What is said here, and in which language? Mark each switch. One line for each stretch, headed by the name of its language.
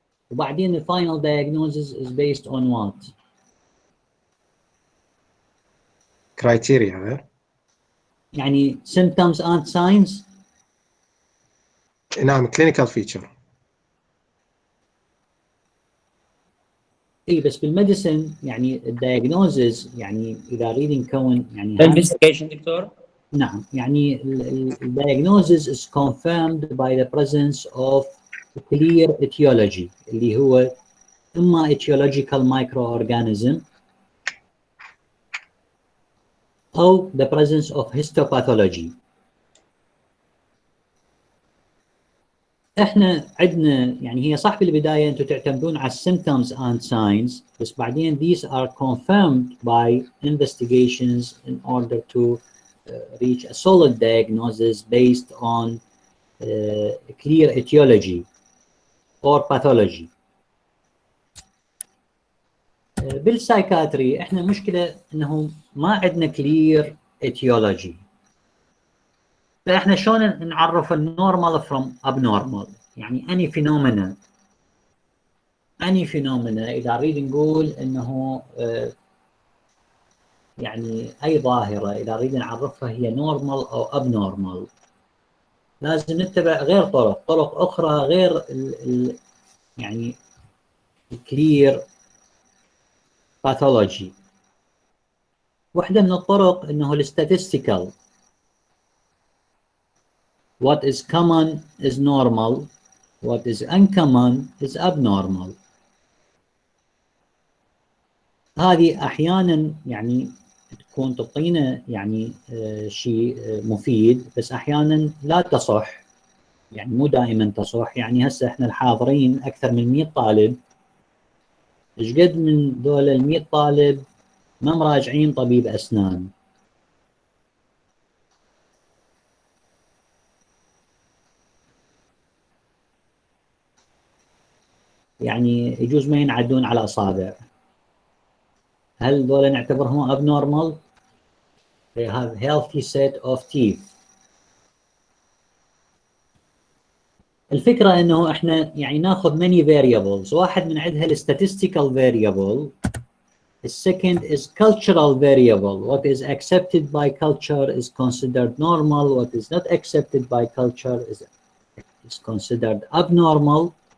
Arabic: وبعدين
English: the final diagnosis is based on what? Criteria. يعني symptoms and signs. نعم, clinical feature.
Arabic: اي بس بالميديسن يعني الدايجنوزز يعني اذا اريد نكون يعني
English: investigation doctor.
Arabic: نعم يعني الدايجنوزز
English: is confirmed by the presence of clear etiology
Arabic: اللي هو اما
English: etiological microorganism او the presence of histopathology.
Arabic: احنا عندنا يعني هي صح بالبدايه انتم تعتمدون على
English: symptoms and signs,
Arabic: بس بعدين
English: these are confirmed by investigations in order to reach a solid diagnosis based on clear etiology or pathology.
Arabic: بالسايكاتري احنا المشكله انه ما عندنا
English: clear etiology.
Arabic: فاحنا شلون نعرف النورمال
English: from abnormal؟
Arabic: يعني
English: any phenomena
Arabic: اذا نريد نقول انه يعني اي ظاهره اذا نريد نعرفها هي normal او abnormal لازم نتبع غير طرق اخرى غير يعني
English: clear pathology.
Arabic: واحده من الطرق انه statistical.
English: What is common is normal, what is uncommon is abnormal.
Arabic: هذه أحيانا يعني تكون تعطينا يعني شيء مفيد، بس أحيانا لا تصح، يعني مو دائما تصح. يعني هسه احنا الحاضرين أكثر من 100 طالب، إيش قد من دول ال 100 طالب ما مراجعين طبيب أسنان؟ يعني يجوز ما ينعدون على أصابع. هل دول نعتبرهم
English: abnormal؟ They have healthy set of teeth.
Arabic: الفكرة إنه إحنا يعني ناخذ
English: many variables.
Arabic: واحد من عندها ال
English: statistical variable. The second is cultural variable. What is accepted by culture is considered normal. What is not accepted by culture is considered abnormal.